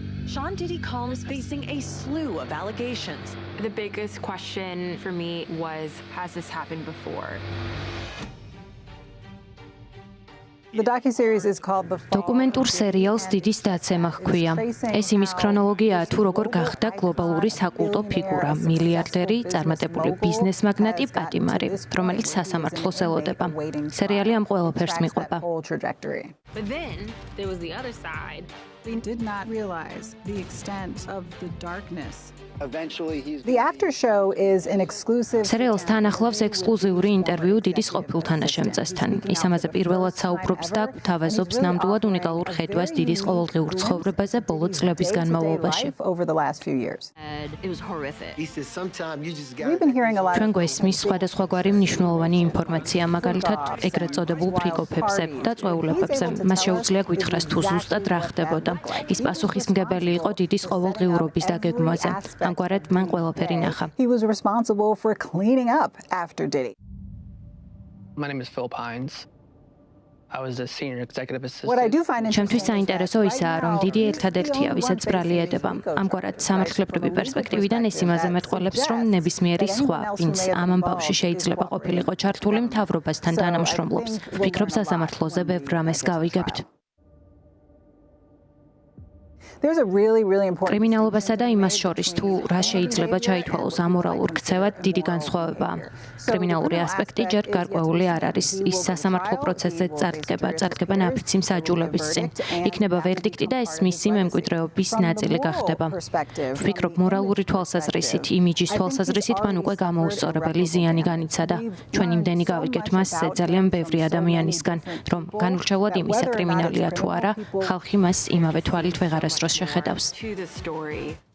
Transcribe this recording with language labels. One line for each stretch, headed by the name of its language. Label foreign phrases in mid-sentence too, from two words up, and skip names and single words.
English: Sean Diddy Combs facing a slew of allegations. The biggest question for me was, has this happened before? The docuseries is called The Fall.
Georgian: დოკუმენტურ სერიალს დიდი დაცემა ჰქვია. ეს იმის ქრონოლოგიაა, თუ როგორ გახდა გლობალური საკულტო ფიგურა, მილიარდერი, წარმატებული ბიზნეს მაგნატი პატიმარი, რომელიც სასამართლოს ელოდება. სერიალი ამ ყველაფერს მიყვება.
English: But then there was the other side. We did not realize the extent of the darkness. The after show is an exclusive.
Georgian: სერიალს თან ახლავს ექსკლუზიური ინტერვიუ დიდის ყოფილ თანაშემწესთან. ის ამაზე პირველად საუბრობს და გვთავაზობს ნამდვილად უნიკალურ ხედვას დიდის ყოველდღიურ ცხოვრებაზე ბოლო წლების განმავლობაში.
English: It was horrific. We've been hearing a lot.
Georgian: ჩვენ გვესმის სხვადასხვაგვარი მნიშვნელოვანი ინფორმაცია, მაგალითად, ეგრეთ წოდებულ ფრიკოფებზე და წვეულებებზე. მას შეუძლია გითხრას თუ ზუსტად რა ხდებოდა. ის პასუხისმგებელი იყო დიდის ყოველდღიურობის დაგეგმვაზე. ამგვარად მან ყველაფერი ნახა.
English: He was responsible for cleaning up after Diddy. My name is Philip Hines. I was a senior executive assistant. What I do find
Georgian: ჩემთვის საინტერესო ისაა, რომ დიდი ერთადერთია, ვისაც ბრალი ედება. ამგვარად სამართლებრივი პერსპექტივიდან ეს იმაზე მეტყველებს, რომ ნებისმიერი სხვა, ვინც ამ ამბავში შეიძლება ყოფილიყო ჩართული მთავრობასთან თანამშრომლობს. ვფიქრობ, სასამართლოზე ბევრ რამეს გავიგებთ.
English: There's a really important
Georgian: კრიმინალობასა და იმას შორის თუ რა შეიძლება ჩაითვალოს ამორალურ ქცევად დიდი განსხვავებაა. კრიმინალური ასპექტი ჯერ გარკვეული არ არის. ის სასამართლო პროცესზე წარდგება ნაფიცი მსაჯულების წინ. იქნება ვერდიქტი და ეს მისი მემკვიდრეობის ნაწილი გახდება. ვფიქრობ, მორალური თვალსაზრისით, იმიჯის თვალსაზრისით მან უკვე გამოუსწორებელი ზიანი განიცადა. ჩვენ იმდენი გავიგეთ მასზე ძალიან ბევრი ადამიანისგან, რომ განურჩევლად იმისა კრიმინალია თუ არა, ხალხი მას იმავე თვალით ვეღარასდროს შეხედავს.
English: To the story.